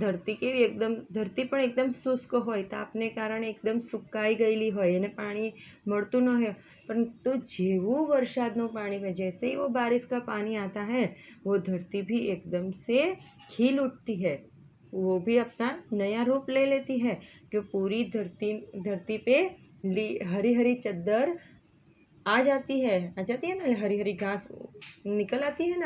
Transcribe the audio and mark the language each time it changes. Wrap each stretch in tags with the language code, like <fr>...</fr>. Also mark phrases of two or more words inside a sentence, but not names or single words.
<gu>ધરતી પણ એકદમ શુષ્ક હોય, તાપને કારણે એકદમ સુકાઈ ગયેલી હોય અને પાણી મળતું ન હોય,</gu> <hi>परंतु</hi> <gu>જેવું વરસાદનું પાણી</gu> <hi>में जैसे ही वो बारिश का पानी आता है वो धरती भी एकदम से खिल उठती है, वो भी अपना नया रूप ले लेती है कि पूरी धरती पे हरी हरी चद्दर आ जाती है ना, हरी हरी घास निकल आती है ना।</hi>